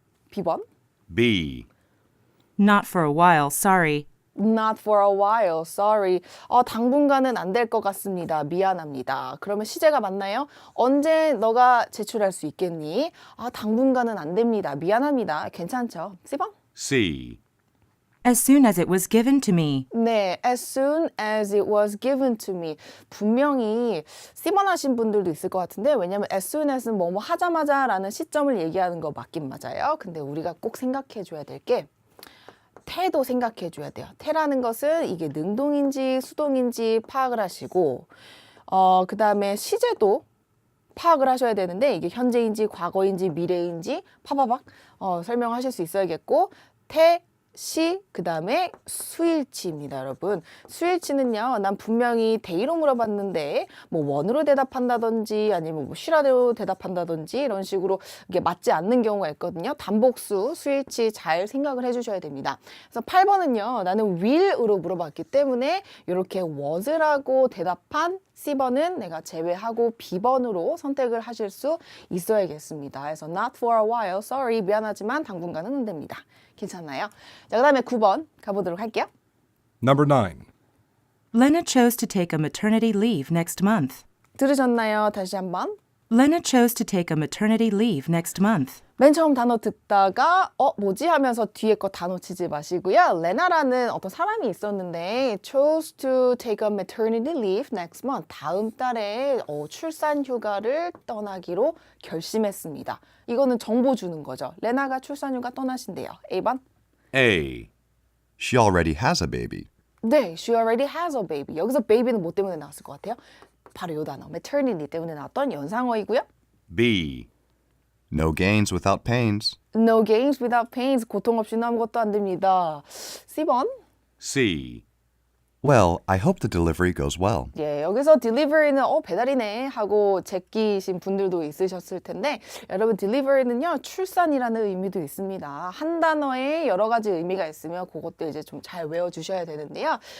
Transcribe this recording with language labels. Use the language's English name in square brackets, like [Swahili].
[Korean] B번. [English] B. Not for a while, sorry. Not for a while, sorry. [Korean] 당분간은 안 될 것 같습니다. 미안합니다. 그러면 시제가 맞나요? 언제 너가 제출할 수 있겠니? 당분간은 안 됩니다. 미안합니다. 괜찮죠? C번? [English] C. As soon as it was given to me. 네, as soon as it was given to me. [Korean] 분명히 C번 하신 분들도 있을 것 같은데 왜냐면 as soon as는 뭐뭐 하자마자 라는 시점을 얘기하는 거 맞긴 맞아요. 근데 우리가 꼭 생각해 줘야 될 게 태도 생각해 줘야 돼요. 태라는 것은 이게 능동인지 수동인지 파악을 하시고 그 다음에 시제도 파악을 하셔야 되는데 이게 현재인지 과거인지 미래인지 파바박 설명하실 수 있어야겠고 태, 시, 그 다음에 수일치입니다, 여러분. 수일치는요, 난 분명히 데이로 물어봤는데, 뭐 원으로 대답한다든지, 아니면 뭐 쉬라로 대답한다든지, 이런 식으로 이게 맞지 않는 경우가 있거든요. 단복수, 수일치 잘 생각을 해주셔야 됩니다. 그래서 8번은요, 나는 will으로 물어봤기 때문에, 이렇게 was라고 대답한 C번은 내가 제외하고 B번으로 선택을 하실 수 있어야겠습니다. 그래서 [English] not for a while, sorry, [Korean] 미안하지만 당분간은 안 됩니다. 괜찮나요? 자, 그 다음에 9번 가보도록 할게요. [English] Number 9. Lena chose to take a maternity leave next month. [Korean] 들으셨나요? 다시 한번. [English] Lena chose to take a maternity leave next month. [Korean] 맨 처음 단어 듣다가 뭐지 하면서 뒤에 거 다 놓치지 마시고요. 레나라는 어떤 사람이 있었는데 [English] chose to take a maternity leave next month. [Korean] 다음 달에 출산 휴가를 떠나기로 결심했습니다. 이거는 정보 주는 거죠. 레나가 출산 휴가 떠나신대요. A번. [English] A. She already has a baby. 네, she already has a baby. [Korean] 여기서 baby는 뭐 때문에 나왔을 것 같아요? 바로 이 단어 maternity 때문에 나왔던 연상어이고요. [English] B. No gains without pains. No gains without pains. [Korean] 고통 없이는 아무것도 안 됩니다. C번. [English] C. Well, I hope the delivery goes well. [Korean] 예, 여기서 delivery는 배달이네 하고 제끼신 분들도 있으셨을 텐데 여러분 delivery는요 출산이라는 의미도 있습니다. 한 단어에 여러 가지 의미가 있으면 그것도 이제 좀 잘 외워주셔야 되는데요.